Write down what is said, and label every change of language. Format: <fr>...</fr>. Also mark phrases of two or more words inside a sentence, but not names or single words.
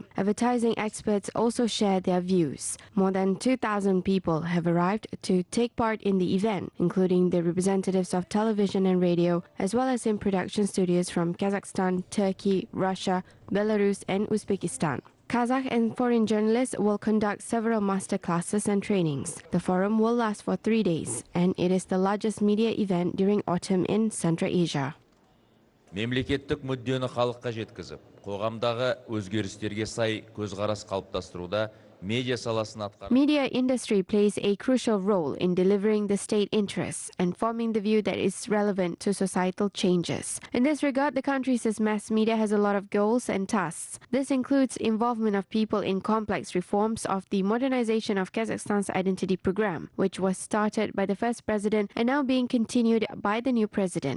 <en>Advertising experts also share their views. More than 2,000 people have arrived to take part in the event, including the representatives of television and radio, as well as in production studios from Kazakhstan, Turkey, Russia, Belarus, and Uzbekistan. Kazakh and foreign journalists will conduct several master classes and trainings. The forum will last for 3 days, and it is the largest media event during autumn in Central Asia.</en> <kk>Мемлекеттік мүддені халыққа жеткізіп, қоғамдағы өзгерістерге сай көзқарас қалыптастыруда</kk> <en>Media industry plays a crucial role in delivering the state interests and forming the view that is relevant to societal changes. In this regard, the country's mass media has a lot of goals and tasks. This includes involvement of people in complex reforms of the modernization of Kazakhstan's identity program, which was started by the first president and now being continued by the new president.</en>